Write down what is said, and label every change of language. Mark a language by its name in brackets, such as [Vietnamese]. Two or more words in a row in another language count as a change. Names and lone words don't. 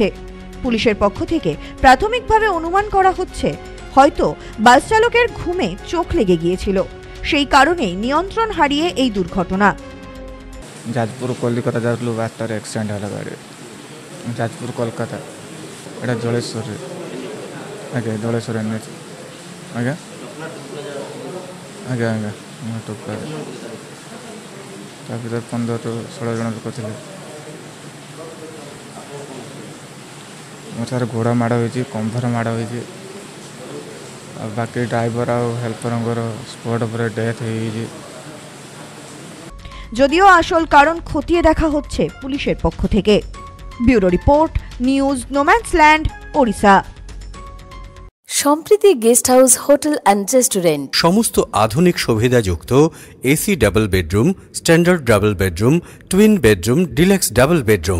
[Bangla] পুলিশের পক্ষ থেকে প্রাথমিকভাবে অনুমান করা হচ্ছে, হয়তো বাস চালকের ঘুমে চোখ লেগে গিয়েছিল, সেই কারণেই নিয়ন্ত্রণ হারিয়ে এই দুর্ঘটনা। যাজপুর কলকাতা যাচ্ছিল, বাসটার অ্যাক্সিডেন্ট হলো। গাড়ি যাজপুর কলকাতা, এটা জলেশ্বরে। আগে জলেশ্বরে এনেছে। আগে আগে আগে টুকটাক [Odia] ତା ଭିତରେ 15-16 ଜଣ ଲୋକ ଥିଲେ। ମୋ ସାର୍ ଗୋଡ଼ ମାଡ଼ ହୋଇଛି, କମ୍ଭର ମାଡ଼ ହୋଇଛି, ଆଉ ବାକି ଡ୍ରାଇଭର ଆଉ ହେଲ୍ପରଙ୍କର ସ୍ପଟ୍ ଉପରେ ଡେଥ୍ ହୋଇଯାଇଛି। [Bangla] যদিও আসল কারণ খতিয়ে দেখা হচ্ছে পুলিশের পক্ষ থেকে। ব্যুরো রিপোর্ট, নিউজ নোম্যান্সল্যান্ড, ওড়িশা। সম্প্রীতি গেস্ট হাউস, হোটেল অ্যান্ড রেস্টুরেন্ট। সমস্ত আধুনিক সুবিধাযুক্ত [English] AC double bedroom, standard double bedroom, twin bedroom, deluxe double bedroom.